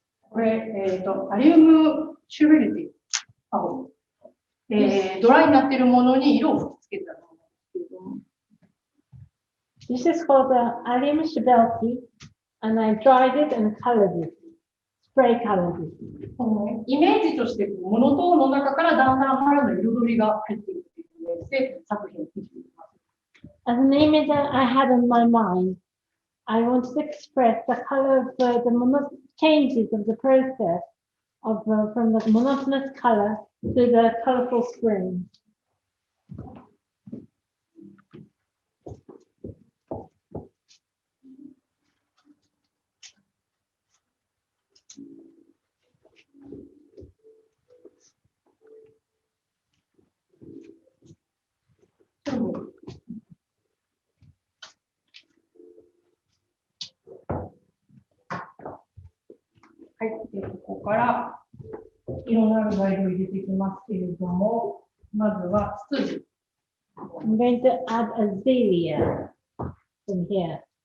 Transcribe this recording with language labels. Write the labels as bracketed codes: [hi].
[ja] これ、アリウムチューベルティ青、ドライになっているものに色を吹きつけたものですけれども。 [en] This is called the Allium Shibelki, and I dried it and colored it, spray colored it. [ja] イメージとしてモノトーンの中からだんだん春の彩りが入っていくというイメージで作品を作っています。 [en] As an image that I had in my mind, I wanted to express the color of the changes of the process of from the monotonous color to the colorful spring. [ja] はい、ここからいろんな材料を入れていきますけれども、まずはツツジ。 [en] I'm going to add azalea from here.